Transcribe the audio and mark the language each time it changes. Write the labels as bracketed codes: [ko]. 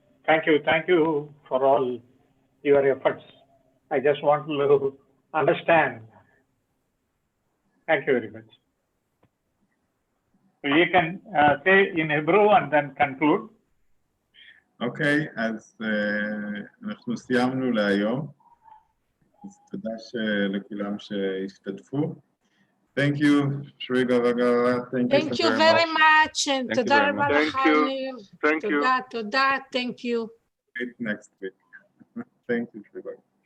[en] Thank you for all your efforts. I just want to understand. Thank you very much. So you can say in Hebrew and then conclude. [he] אוקיי, אז אנחנו סיימנו להיום. אז תודה לכולם שהשתתפו. [en] Thank you, [he] Sri Bagavath. [en] Thank you very much. And [he] תודה רבה לך, [en] ניר. Thank you. [he] תודה. [en] Thank you. Meet next week. Thank you, Sri Bagavath.